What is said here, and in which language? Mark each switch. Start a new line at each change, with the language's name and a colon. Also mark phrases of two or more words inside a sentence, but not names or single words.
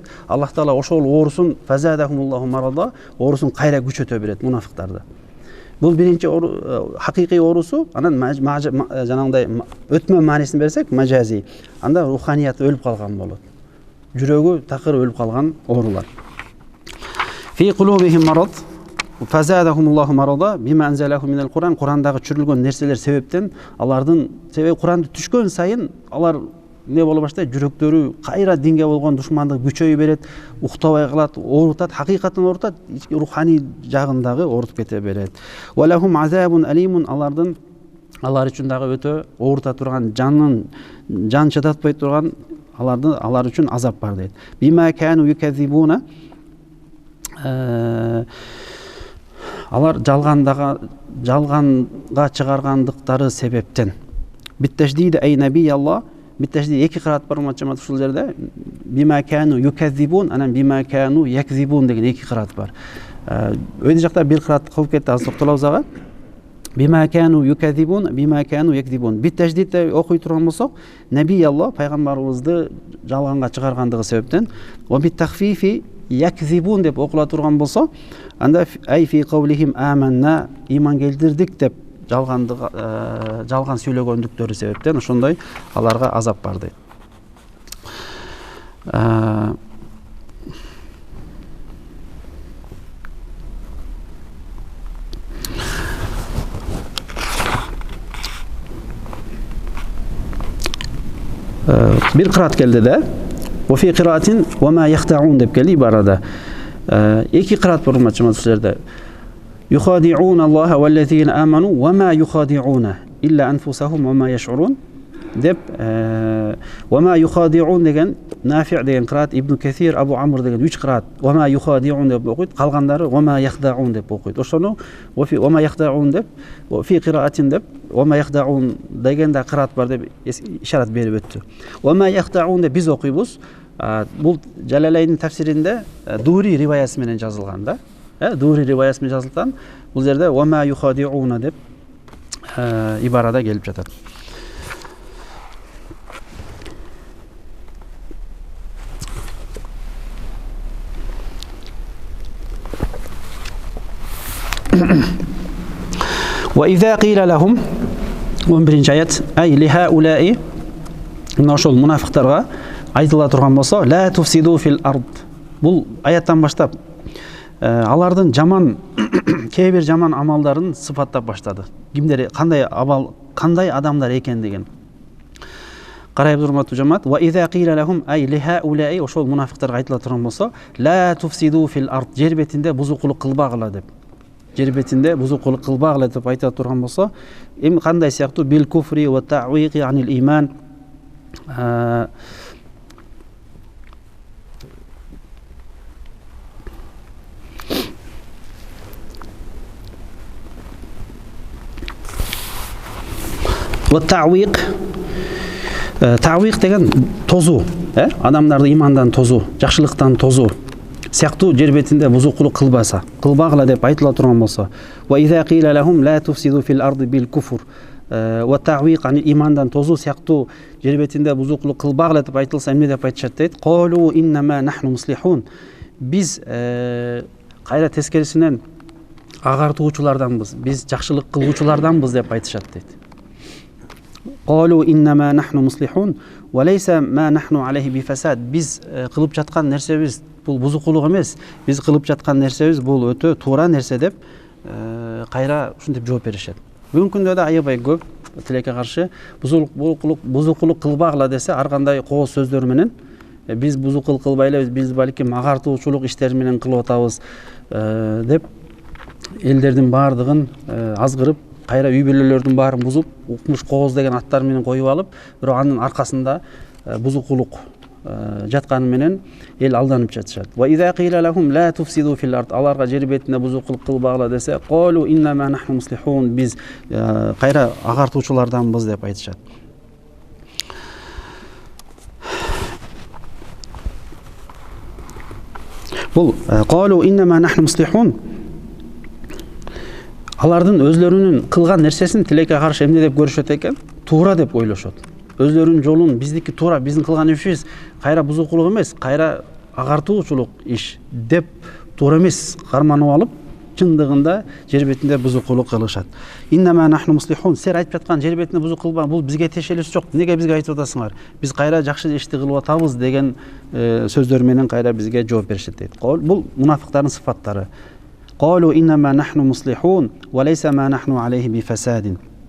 Kyrgyz: Аллах Таала ошол оорусун
Arabic: فزادهم الله مرضا,
Kyrgyz: оорусун кайра күчөтө берет мунафиктарды. Бул биринчи хакыйкый оорусу. Анан жанагындай өтмө маанисин берсек, мажази. Анда руханияты өлүп калган болот. Жүрөгү такыр өлүп калган оорулар.
Arabic: في قلوبهم مرض فزادهم الله مرضا بما أنزله من القرآن,
Kyrgyz: Кур'андагы түшүрүлгөн нерселер себептен, алардын себеби Кур'анды түшкөн сайын алар не боло баштайт, жүрөктөрү кайра динге болгон душмандык күчөй берет, уктабай калат, оорутат, хакыйкатын оорутат, руханий жагындагы оорутуп кете берет.
Arabic: ولهم عذاب أليم,
Kyrgyz: алар үчүн дагы өтө оорута турган, жан чыдатпай турган алар үчүн азап бар дейт.
Arabic: بما كانوا يكذبون,
Kyrgyz: алар жалганга чыгаргандыктары себептен.
Arabic: بالتشديد أي نبي الله,
Kyrgyz: биттежди эки кырат бар мачамат ушул жерде.
Arabic: بما كانوا يكذبون, анан بما كانوا يكذبون
Kyrgyz: деген эки кырат бар. Өйдө жакта бир кырат кылып кетти, азыр токтолобуз ага.
Arabic: بما كانوا يكذبون، بما كانوا يكذبون.
Kyrgyz: Биттеждиде окуй турган болсок,
Arabic: نبي الله
Kyrgyz: пайгамбарыбызды жалганга чыгаргандыгы себептен,
Arabic: وبالتخفيف يكذبون
Kyrgyz: деп окула турган болсо, анда
Arabic: أي في قولهم آمنا,
Kyrgyz: иман келтирдик деп жалган сүйлөгөндүктөрү себептен ошондой аларга азап бар дейт. Бир кырат келди да.
Arabic: وفي قراءة وما يخدعون
Kyrgyz: деп келди ибарада. Эки кырат бар мачамат ушул жерде.
Arabic: يخادعون الله والذين آمنوا وما يخادعون إلا أنفسهم وما يشعرون деп وما يخادعون
Kyrgyz: деген Нафи деген кырат, Ибн Касир, Абу Амр деген 3 кырат
Arabic: وما يخادعون
Kyrgyz: деп окуйт, калгандары
Arabic: وما يخدعون
Kyrgyz: деп окуйт. Ошону
Arabic: وما يخدعون
Kyrgyz: деп,
Arabic: في قراءة
Kyrgyz: деп
Arabic: وما يخدعون
Kyrgyz: деген да кырат бар деп ишарат берип өттү.
Arabic: وما يخدعون
Kyrgyz: деп биз окуйбуз. Бул Жалалайдын тафсиринде Дури риваясы менен жазылган да. Дури риваясы менен жазылган. Бул жерде
Arabic: وما يخادعون
Kyrgyz: деп ибарада келип жатат.
Arabic: وإذا قيل لهم 11 аят أي لهؤلاء
Kyrgyz: ошол мунафиктарга айтыла турган болсо
Arabic: لا تفسدوا في الأرض,
Kyrgyz: бул аяттан баштап алардын жаман кээ бир жаман амалдарын сыпаттап баштады. Кимдер кандай адамдар экендигин карайып турматтуу жамаат.
Arabic: وإذا قيل لهم أي لهؤلاء
Kyrgyz: ошол мунафиктарга айтыла турган болсо
Arabic: لا تفسدوا في الأرض,
Kyrgyz: жер бетинде бузукулук кылбагыла деп. жер бетинде бузукулук кылбагыла деп айта турган болсо, эми кандай сыяктуу
Arabic: بالكفر وتعويق عن الإيمان
Kyrgyz: ва та'виq деген тозуу, адамдарды имандан тозуу, жакшылыктан тозуу сыяктуу жер бетинде бузукулук кылбагыла деп айтыла турган болсо,
Arabic: وإذا قيل لهم لا تفسدوا في الأرض بالكفر وتعويق عن
Kyrgyz: имандан тозуу сыяктуу жер бетинде бузукулук кылбагыла деп айтылса, эмне деп айтышат дейт?
Arabic: قالوا إنما نحن مصلحون.
Kyrgyz: Биз кайра тескерисинен агартуучуларданбыз, биз жакшылык кылуучуларданбыз деп айтышат дейт.
Arabic: قالوا إنما نحن مصلحون وليس ما نحن عليه بفساد.
Kyrgyz: Биз кылып жаткан нерсебиз бул бузукулук эмес, биз кылып жаткан нерсебиз бул өтө туура нерсе деп кайра ушинтип жооп беришет. Бүгүнкү күндө да аябай көп тилекке каршы бузукулук кылбагыла десе, ар кандай кооз сөздөр менен биз бузукулук кылбайлы, биз балким агартуучулук иштер менен кылып атабыз деп элдердин баардыгын азгырып, кайра үй бүлөлөрдүн баарын бузуп, укмуш кооз деген аттар менен коюп алып, бирок анын аркасында бузукулук жатканы менен эл алданып жатышат.
Arabic: وإذا قيل لهم لا تفسدوا في الأرض.
Kyrgyz: Аларга жер бетинде бузукулук кылбагыла десе,
Arabic: قالوا إنما نحن مصلحون.
Kyrgyz: Биз кайра агартуучуларданбыз деп айтышат. Бул
Arabic: قالوا إنما نحن مصلحون
Kyrgyz: алардын өзлөрүнүн кылган нерсесин тилекке каршы эмне деп көрүшөт экен? Туура деп ойлошот. Өзлөрүнүн жолун, биздики туура, биздин кылган ишибиз кайра бузукулук эмес, кайра агартуучулук иш деп туура эмес карманып алып, чындыгында жер бетинде бузукулук кылышат.
Arabic: إنما نحن مصلحون.
Kyrgyz: Сер айтып жаткан жер бетинде бузук кылба, бул бизге тиешелиси жок. Неге бизге айтып атасыңар? Биз кайра жакшы ишти кылып атабыз деген сөздөр менен кайра бизге жооп беришет дейт. Бул мунафиктардын сыфаттары.
Arabic: قالوا إنما نحن مصلحون وليس ما نحن عليه بفساد.